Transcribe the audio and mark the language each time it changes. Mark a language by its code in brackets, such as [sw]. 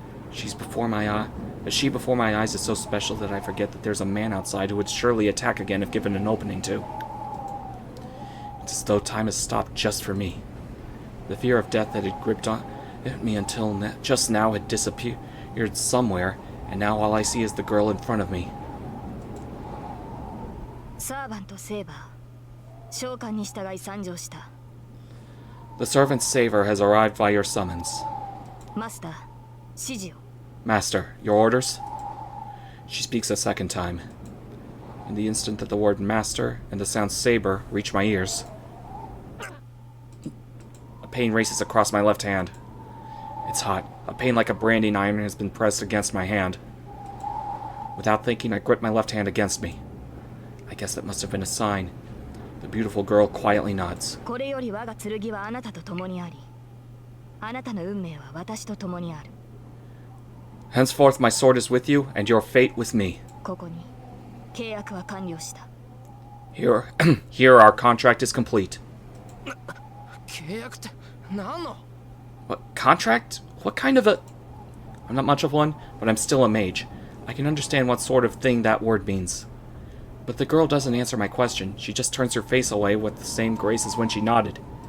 [en] She before my eyes is so special that I forget that there's a man outside who would surely attack again if given an opening to. It's as though time has stopped just for me. The fear of death that had gripped on at me until just now had disappeared somewhere, and now all I see is the girl in front of me. Servant Saber, [ja] 召喚に従い参上した。 [en] The servant Saver has arrived by your summons. [ja] Master, 指示を。 [en] Master, your orders? She speaks a second time. In the instant that the word master and the sound saber reach my ears, a pain races across my left hand. It's hot. A pain like a branding iron has been pressed against my hand. Without thinking, I grip my left hand against me. I guess that must have been a sign. The beautiful girl quietly nods. [ja] これより我が剣はあなたと共にあり、あなたの運命は私と共にある。 [en] Henceforth my sword is with you, and your fate with me. [ja] ここに契約は完了した。 [en] Here, here our contract is complete. [ja] 契約って何の？ [en] What, contract? What kind of a... I'm not much of one, but I'm still a mage. I can understand what sort of thing that word means. But the girl doesn't answer my question. She just turns her face away with the same grace as when she nodded.